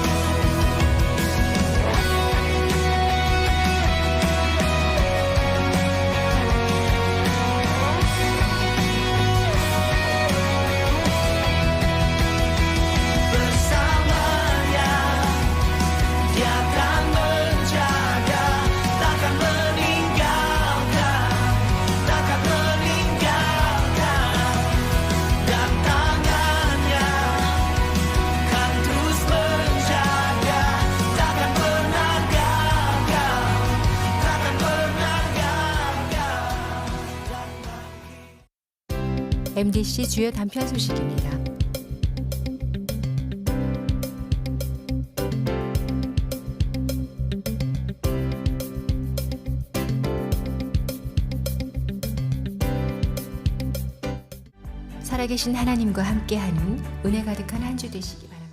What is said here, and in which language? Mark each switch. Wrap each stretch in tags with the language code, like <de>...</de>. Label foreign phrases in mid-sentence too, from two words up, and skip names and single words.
<id>Bersamanya Dia akan menjaga, takkan meninggalkan, takkan meninggalkan. Dan tangannya kan terus menjaga, takkan pernah gagal, takkan pernah gagal.</id> <ko>MDC 주요 단편 소식입니다. 살아계신 하나님과 함께하는 은혜 가득한 한 주 되시기 바랍니다.</ko>